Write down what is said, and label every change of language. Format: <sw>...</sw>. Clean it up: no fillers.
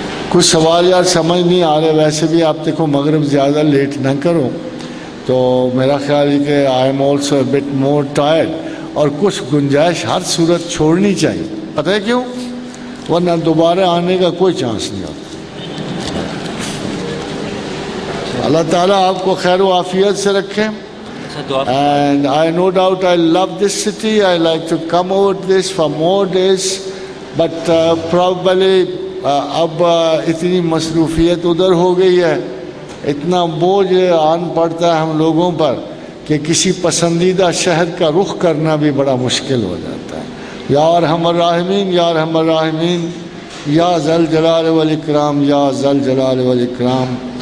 <ur>کچھ سوال یار سمجھ نہیں آ رہے. ویسے بھی آپ دیکھو مغرب زیادہ لیٹ نہ کرو، تو میرا خیال ہے کہ</ur> <en>I am also but more tired.</en> <ur>اور کچھ گنجائش ہر صورت چھوڑنی چاہیے. پتہ ہے کیوں؟ ورنہ دوبارہ آنے کا کوئی چانس نہیں ہوتا. اللہ تعالیٰ آپ کو خیر و عافیت سے رکھیں.</ur> <en>And I no doubt I love this city. I like to come over this for more days. But probably</en> <ur>اب اتنی مصروفیت ادھر ہو گئی ہے، اتنا بوجھ آن پڑتا ہے ہم لوگوں پر کہ کسی پسندیدہ شہر کا رخ کرنا بھی بڑا مشکل ہو جاتا ہے.</ur> <ar>یا ارحم الراحمین، یا ارحم الراحمین، یا ذل جلال والاکرام، یا ذل جلال والاکرام.</ar>